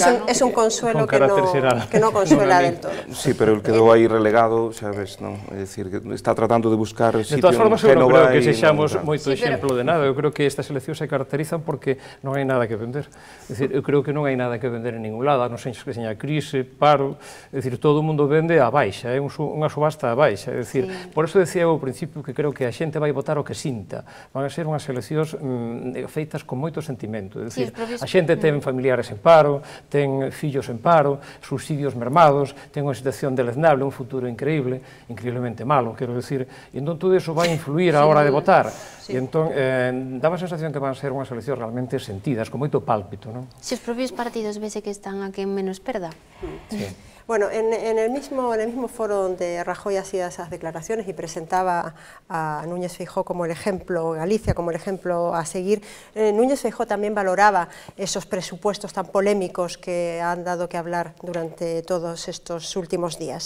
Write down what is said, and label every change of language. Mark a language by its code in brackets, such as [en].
[es] es un consuelo que no consuela del todo. [gl] Sí, pero el quedou aí relegado, xa ves, non? É dicir, que está tratando de buscar sitio en Génova. De todas formas, eu non creo que sexamos moito exemplo de nada. Eu creo que estas eleccións se caracterizan porque non hai nada que vender. É dicir, eu creo que non hai nada que vender en ningún lado, non sei que seña crise, paro, é dicir, todo o mundo vende a baixa, é unha subasta a baixa, é dicir, por eso decía eu ao principio que creo que a xente vai votar o que sinta. Van a ser unhas eleccións feitas con moito sentimento, é dicir, a xente ten familiares en paro, ten fillos en paro, subsidios mermados, ten unha situación deleznable, un futuro increíblemente malo, quero decir, e entón todo iso vai influir a hora de votar, e entón dá a sensación que van a ser unhas eleccións realmente sentidas, con moito pálpito, non? Se os propios partidos vese que están a quen menos perda. Sí. [es] Bueno, en el mismo foro donde Rajoy hacía esas declaraciones y presentaba a Núñez Feijóo como el ejemplo, Galicia como el ejemplo a seguir, Núñez Feijóo también valoraba esos presupuestos tan polémicos que han dado que hablar durante todos estos últimos días.